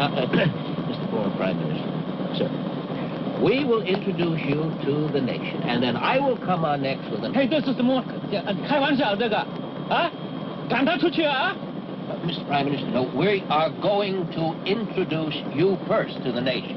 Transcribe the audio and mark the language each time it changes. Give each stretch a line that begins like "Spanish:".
English: Mr. Former Prime Minister, sir, we will introduce you to the nation, and then I will come on next with an... Hey, this is the more...
Chinese: 开玩笑这个啊赶他出去啊
English: Mr. Prime Minister, no, we are going to introduce you first to the nation.